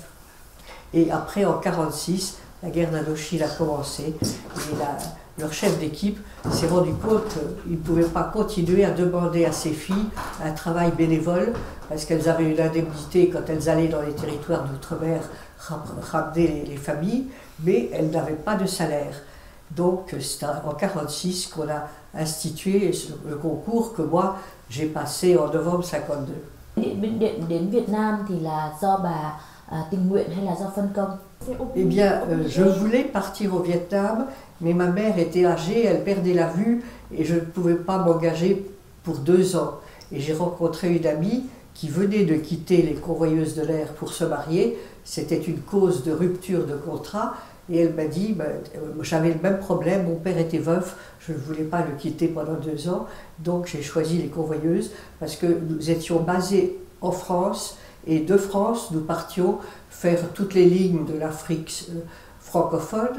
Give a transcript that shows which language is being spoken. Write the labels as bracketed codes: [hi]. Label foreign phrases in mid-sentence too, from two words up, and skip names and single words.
[fr] Et après, en 1946, la guerre d'Indochine a commencé, et leur chef d'équipe s'est rendu compte qu'il ne pouvait pas continuer à demander à ces filles un travail bénévole, parce qu'elles avaient une indemnité quand elles allaient dans les territoires d'outre-mer ramener les familles, mais elles n'avaient pas de salaire. Donc c'est en 1946 qu'on a institué le concours que moi j'ai passé en novembre 1952. [vi] Đến Việt Nam thì là do bà tình nguyện hay là do phân công? [fr] Eh bien, je voulais partir au Vietnam, mais ma mère était âgée, elle perdait la vue et je ne pouvais pas m'engager pour 2 ans. Et j'ai rencontré une amie qui venait de quitter les convoyeuses de l'air pour se marier. C'était une cause de rupture de contrat. Et elle m'a dit, j'avais le même problème, mon père était veuf, je ne voulais pas le quitter pendant 2 ans, donc j'ai choisi les convoyeuses parce que nous étions basés en France, et de France nous partions faire toutes les lignes de l'Afrique francophone.